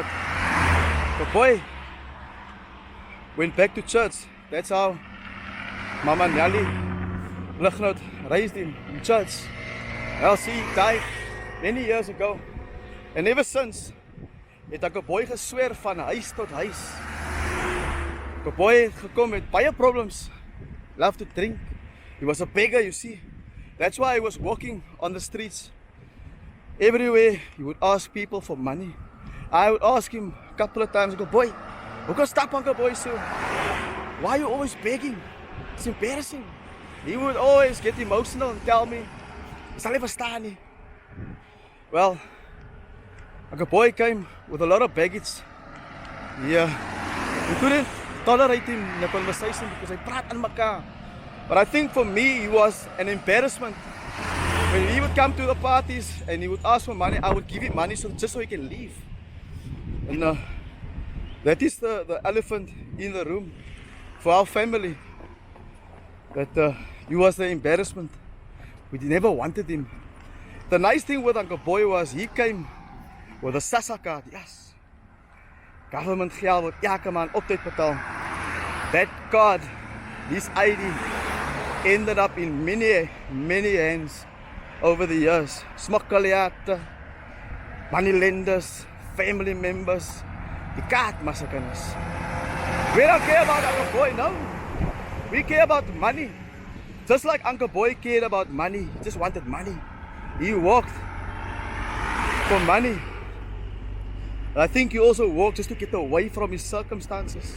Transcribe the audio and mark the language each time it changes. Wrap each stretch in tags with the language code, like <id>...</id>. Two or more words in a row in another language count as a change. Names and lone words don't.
<en>The boy went back to church. That's how Mama Nelly Lignot raised him in church. Elsie died many years ago. And ever since,</en> <af>het Uncle Boy gesweer van huis tot huis. Uncle Boy het gekom met baie problems.</af> <en>Loved to drink. He was a beggar, you see. That's why he was walking on the streets. Everywhere he would ask people for money. I would ask him a couple of times, Uncle Boy,</en> <af>hoekom stap Uncle Boy so?</af> <en>Why are you always begging? It's embarrassing. He would always get emotional and tell me,</en> <af>ek sal nie verstaan nie.</af> <en>Well, Uncle Boy came with a lot of baggage. Yeah, we couldn't tolerate him in the conversation because</en> <af>hy praat aan mekaar.</af> <en>But I think for me, he was an embarrassment. When he would come to the parties and he would ask for money, I would give him money just so he can leave. And that is the elephant in the room for our family. That he was the embarrassment. We never wanted him. The nice thing with Uncle Boy was he came with a SASSA card. Yes.</en> <af>Government geld word elke maand optyd betaal.</af> <en>That card, this ID, ended up in many hands over the years. Smokkeliate, moneylenders, family members.</en> <af>Die kaart massacres.</af> <en>We don't care about Uncle Boy, no. We care about money. Just like Uncle Boy cared about money. He just wanted money. He walked for money. I think he also walked just to get away from his circumstances.</en>